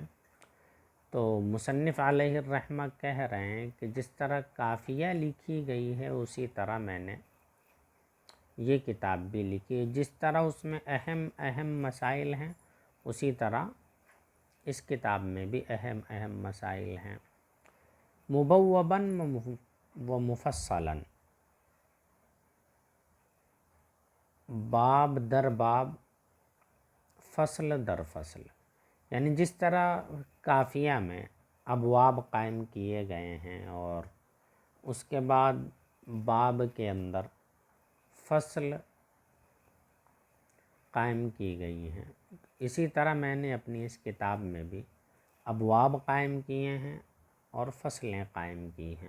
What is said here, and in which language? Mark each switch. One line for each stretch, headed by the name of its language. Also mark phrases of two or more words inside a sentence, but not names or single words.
Urdu: تو مصنف علیہ الرحمہ کہہ رہے ہیں کہ جس طرح کافیہ لکھی گئی ہے اسی طرح میں نے یہ کتاب بھی لکھی ہے، جس طرح اس میں اہم مسائل ہیں اسی طرح اس کتاب میں بھی اہم مسائل ہیں۔
Arabic: مبوباً و مفصلاً،
Urdu: باب در باب، فصل در فصل، یعنی جس طرح کافیہ میں ابواب قائم کیے گئے ہیں اور اس کے بعد باب کے اندر فصل قائم کی گئی ہیں، اسی طرح میں نے اپنی اس کتاب میں بھی ابواب قائم کیے ہیں اور فصلیں قائم کی ہیں۔